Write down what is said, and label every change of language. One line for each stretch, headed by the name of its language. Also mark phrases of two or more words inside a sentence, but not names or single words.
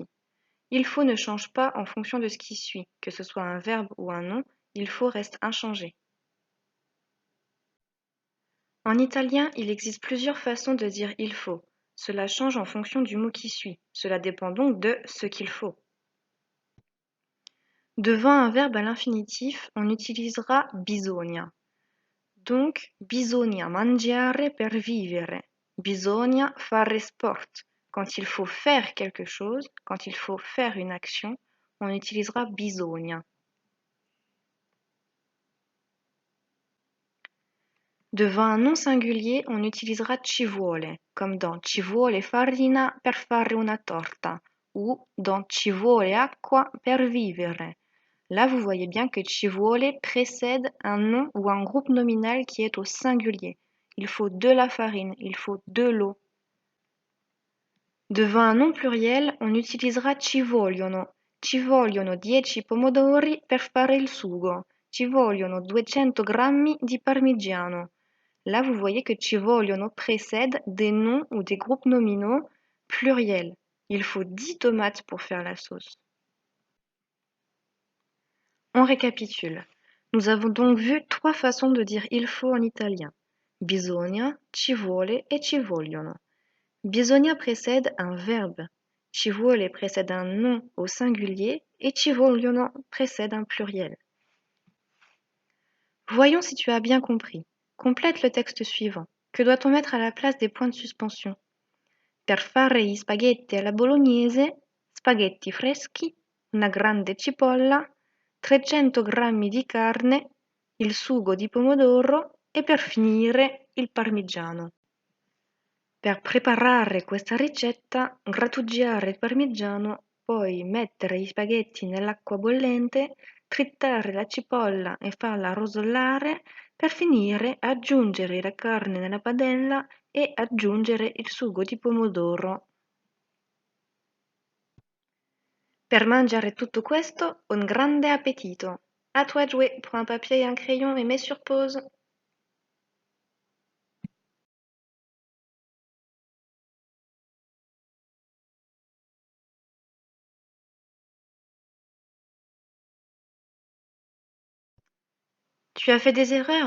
French: Il faut ne change pas en fonction de ce qui suit, que ce soit un verbe ou un nom, il faut reste inchangé. En italien, il existe plusieurs façons de dire il faut. Cela change en fonction du mot qui suit. Cela dépend donc de ce qu'il faut. Devant un verbe à l'infinitif, on utilisera bisogna.
Italian: Donc, bisogna mangiare per vivere. Bisogna fare sport.
French: Quand il faut faire quelque chose, quand il faut faire une action, on utilisera bisogna. Devant un nom singulier, on utilisera
Italian: ci vuole, comme dans ci vuole farina per fare una torta ou dans ci vuole acqua per vivere.
French: Là, vous voyez bien que
Italian: ci vuole
French: précède un nom ou un groupe nominal qui est au singulier. Il faut de la farine, il faut de l'eau. Devant un nom pluriel, on utilisera
Italian: ci vogliono. Ci vogliono 10 pomodori per fare il sugo. Ci vogliono 200 grammi di parmigiano.
French: Là, vous voyez que
Italian: ci vogliono
French: précède des noms ou des groupes nominaux pluriels. Il faut 10 tomates pour faire la sauce. On récapitule. Nous avons donc vu 3 façons de dire il faut en italien.
Italian: Bisogna, ci vuole et ci vogliono.
French: Bisogna précède un verbe.
Italian: Ci vuole
French: précède un nom au singulier et
Italian: ci vogliono
French: précède un pluriel. Voyons si tu as bien compris. Complète le texte suivant. Que doit-on mettre à la place des points de suspension?
Italian: Per fare gli spaghetti alla bolognese, spaghetti freschi, una grande cipolla, 300 grammi di carne, il sugo di pomodoro e per finire il parmigiano. Per preparare questa ricetta, grattugiare il parmigiano, poi mettere gli spaghetti nell'acqua bollente, tritare la cipolla e farla rosolare, per finire aggiungere la carne nella padella e aggiungere il sugo di pomodoro. Per mangiare tutto questo, un grande appétito!
French: À toi de jouer, prends un papier et un crayon et mets sur pause. Tu as fait des erreurs?